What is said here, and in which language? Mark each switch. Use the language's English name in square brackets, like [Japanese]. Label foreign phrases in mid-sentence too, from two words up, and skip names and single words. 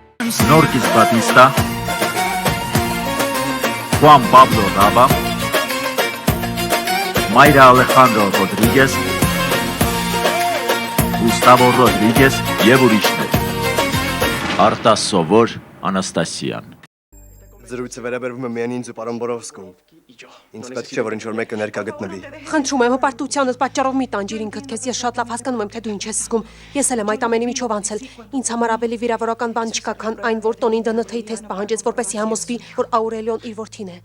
[Armenian] Norquis Batista, Juan Pablo Raba, Mayra Alejandro Rodríguez, Gustavo Rodríguez եւ ուրիշներ։ Արտաս Սովոր Անաստասյան։ Զրույցը վերաբերվում է միայն ինձ ու պարոն Բորովսկուն։ Ինձ պետք չէ, որ ինչ-որ մեկը ներկա գտնվի։ Խնդրում եմ, հպարտությանդ պատճառով մի տանջիր ինքդ քեզ, ես շատ լավ հասկանում եմ, թե դու ինչ ես զգում։ Ես էլ եմ այդ ամենի միջով անցել։ Ինձ համար ավելի վիրավորական բան չկա, քան այն, որ տոնին ԴՆԹ-ի թեստ պահանջեց, որպեսզի համոզվի, որ Աուրելիոն իր որդին է։